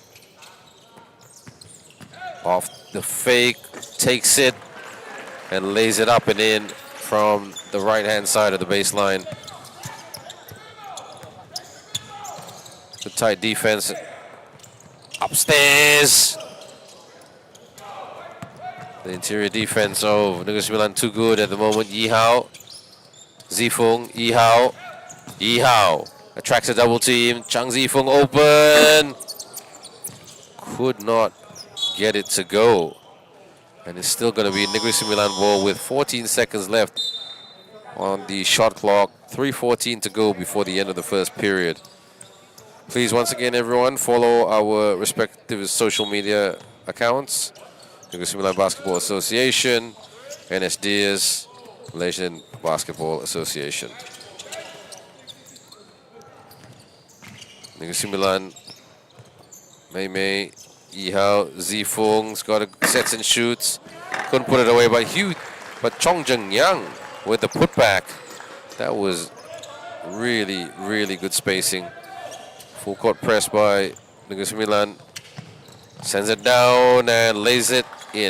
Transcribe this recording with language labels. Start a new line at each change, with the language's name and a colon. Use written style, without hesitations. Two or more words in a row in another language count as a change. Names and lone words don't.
English: Off the fake, takes it and lays it up and in from the right-hand side of the baseline. Good tight defense. Upstairs. The interior defense of Negeri Sembilan too good at the moment. Yihao. Zifung. Yihao. Yihao attracts a double team. Chang Zifung open. Could not get it to go. And it's still going to be Negeri Sembilan ball with 14 seconds left on the shot clock. 3:14 to go before the end of the first period. Please, once again, everyone, follow our respective social media accounts. Negeri Sembilan Basketball Association, NSDS, Malaysian Basketball Association. Negeri Sembilan, Mei Mei, Yihao, Zifung's got a sets and shoots. Couldn't put it away by Hugh, but Chong Jeng Yang with the putback. That was really, really good spacing. Full court press by Negeri Sembilan. Sends it down and lays it in.